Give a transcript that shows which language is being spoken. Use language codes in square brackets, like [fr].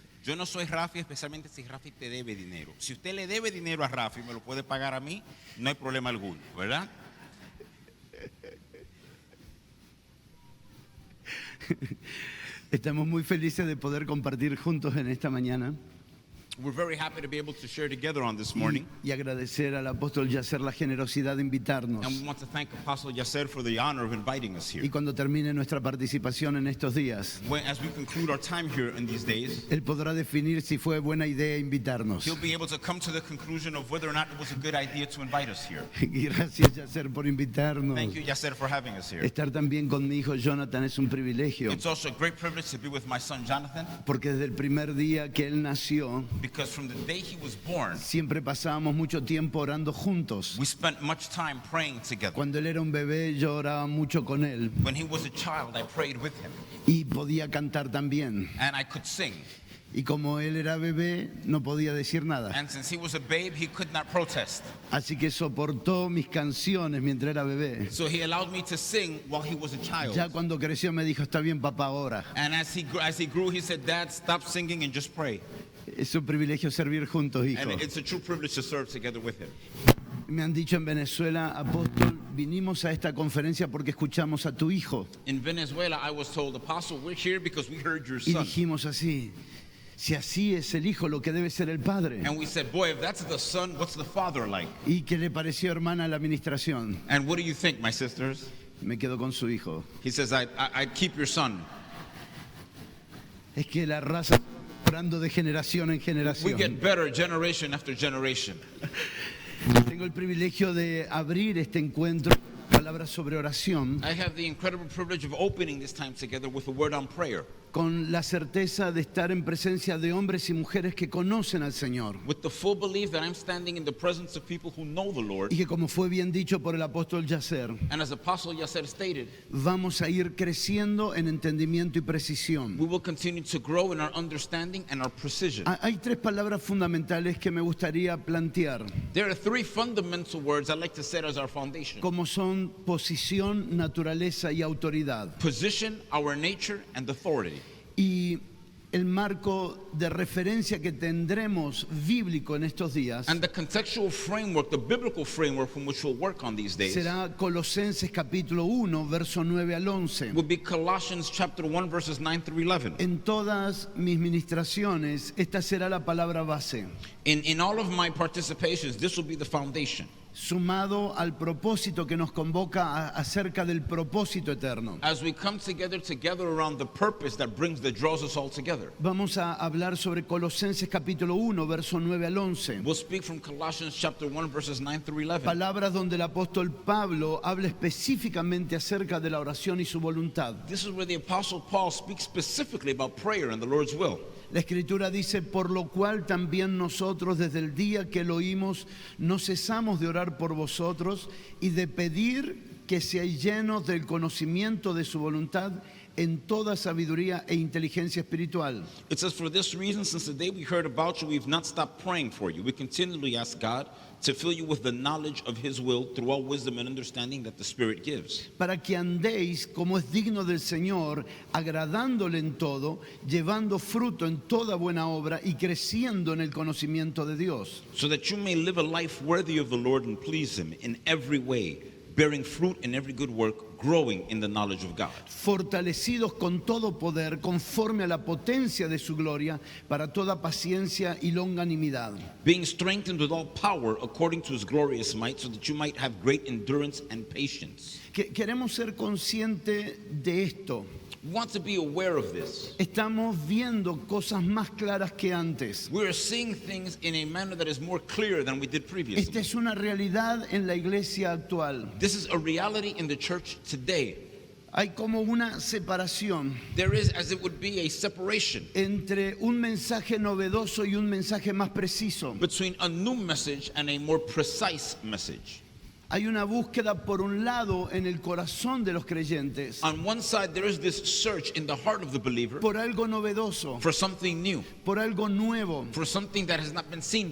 [es] Yo no soy Rafi, especialmente si Rafi te debe dinero. Si usted le debe dinero a Rafi, me lo puede pagar a mí, no hay problema alguno, ¿verdad? Estamos muy felices de poder compartir juntos en esta mañana [en] We're very happy to be able to share together on this morning. [es] y agradecer al apóstol Yasser la generosidad de invitarnos. [en] And we want to thank Apostle Yasser for the honor of inviting us [es] Y [en] here. [es] cuando termine nuestra participación en estos días, [en] As we conclude our time here in these days, [es] él podrá definir si fue buena idea invitarnos. [en] he'll be able to come to the conclusion of whether or not it was a good idea to invite us here. [es] Y gracias, Yasser, por invitarnos. [en] Thank you, Yasser, for having us here. [es] Estar también con mi hijo Jonathan es un privilegio, [en] It's also a great privilege to be with my son Jonathan, [es] porque desde el primer día que él nació, [en] because from the day he was born, [es] siempre pasábamos mucho tiempo orando juntos. [en] we spent much time praying together. [es] Cuando él era un bebé, yo oraba mucho con él [en] When he was a child, I prayed with him, [es] y podía cantar también. [en] and I could sing. [es] Y como él era bebé, no podía decir nada. [en] And since he was a babe, he could not protest. [es] Así que soportó mis canciones mientras era bebé. [en] So he allowed me to sing while he was a [es] Ya [en] child. [es] cuando creció me dijo, está bien, papá, ahora. [en] And as he grew, he said, "Dad, stop singing and just pray." [es] Es un privilegio servir juntos, hijo. [en] And it's a true privilege to serve together with him. [es] Me han dicho en Venezuela, apóstol, vinimos a esta conferencia porque escuchamos a tu hijo. [en] In Venezuela, I was told, "Apostle, we're here because we heard your [es] Y [en] son." [es] dijimos así, si así es el hijo, lo que debe ser el padre. [en] And we said, "Boy, if that's the son, what's the father like?" [es] ¿Y qué le pareció, hermana, la administración? [en] And what do you think, my sisters? [es] Me quedo con su hijo. [en] He says, I'd keep your son. [es] Es que la raza orando de generación en [en] We [es] generación. [en] get better generation after generation. [es] Tengo el privilegio de abrir este encuentro con palabras sobre oración, [en] I have the incredible privilege of opening this time together with a word on prayer, [es] con la certeza de estar en presencia de hombres y mujeres que conocen al Señor. [en] with the full belief that I'm standing in the presence of people who know the Lord. [es] Y que, como fue bien dicho por el apóstol Yasser, [en] And as Apostle Yasser stated, [es] vamos a ir creciendo en entendimiento y precisión. [en] we will continue to grow in our understanding and our precision. [es] Hay 3 palabras fundamentales que me gustaría plantear, [en] There are 3 fundamental words I'd like to set as our foundation: [es] como son posición, naturaleza y autoridad. [en] position, our nature, and authority. [es] Y el marco de referencia que tendremos bíblico en estos días [en] And the contextual framework, the biblical framework from which we'll work on these days, [es] será Colosenses capítulo 1, verso 9 al 11. [en] will be Colossians chapter 1, verses 9 through 11. [es] En todas mis ministraciones, esta será la palabra base, [en] In all of my participations, this will be the foundation, [es] sumado al propósito que nos convoca acerca del propósito eterno. [en] as we come together around the purpose that draws us all together. [es] Vamos a hablar sobre Colosenses capítulo 1, verso 9 al 11. [en] We'll speak from Colossians chapter 1, verses 9 through 11. [es] Palabras donde el apóstol Pablo habla específicamente acerca de la oración y su voluntad. [en] This is where the Apostle Paul speaks specifically about prayer and the Lord's will. [es] La Escritura dice, por lo cual también nosotros desde el día que lo oímos no cesamos de orar por vosotros y de pedir que seáis llenos del conocimiento de su voluntad en toda sabiduría e inteligencia espiritual. [en] It says, "For this reason, since the day we heard about you, we've not stopped praying for you. We continually ask God to fill you with the knowledge of His will through all wisdom and understanding that the Spirit gives, [es] Para que andéis como es digno del Señor, agradándole en todo, llevando fruto en toda buena obra y creciendo en el conocimiento de Dios. [en] so that you may live a life worthy of the Lord and please Him in every way, bearing fruit in every good work, growing in the knowledge of God, [es] Fortalecidos con todo poder, conforme a la potencia de su gloria, para toda paciencia y longanimidad. [en] being strengthened with all power according to His glorious might, so that you might have great endurance and patience." [es] Queremos ser conscientes de esto. [en] We want to be aware of this. [es] Estamos viendo cosas más claras que antes. [en] We are seeing things in a manner that is more clear than we did [es] Esta [en] previously. [es] es una realidad en la iglesia actual. [en] This is a reality in the church today. [es] Hay como una separación [en] There is, as it would be, a separation [es] entre un mensaje novedoso y un mensaje más preciso. [en] between a new message and a more precise message. [es] Hay una búsqueda por un lado en el corazón de los creyentes [en] On one side, there is this search in the heart of the believer [es] por algo novedoso, [en] for something new, [es] por algo nuevo. [en] for something that has not been seen